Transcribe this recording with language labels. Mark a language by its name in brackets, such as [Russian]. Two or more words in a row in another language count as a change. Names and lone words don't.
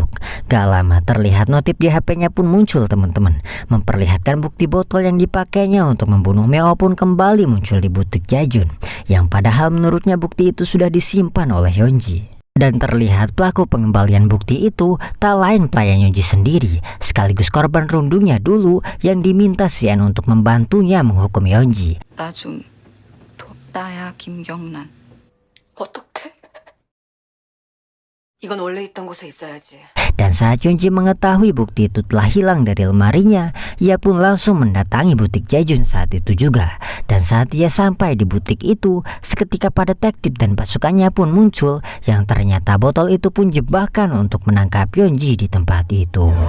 [Indonesian] Gak lama terlihat notif di HP-nya pun muncul teman-teman, memperlihatkan bukti botol yang dipakainya untuk membunuh Meo pun kembali muncul di butik Jaejun, yang padahal menurutnya bukti itu sudah disimpan oleh Yeonji. Dan terlihat pelaku pengembalian bukti itu tak lain pelayan Yeonji sendiri, sekaligus korban rundungnya dulu yang diminta Sian untuk membantunya menghukum Yeonji. [Korean] 나 좀 돕다야 김경란. 어떡해? 이건 원래 있던 곳에 있어야지. [Indonesian] Dan saat Yeonji mengetahui bukti itu telah hilang dari lemarinya, ia pun langsung mendatangi butik Jaejun saat itu juga. Dan saat ia sampai di butik itu, seketika para detektif dan pasukannya pun muncul, yang ternyata botol itu pun jebakan untuk menangkap Yeonji di tempat itu.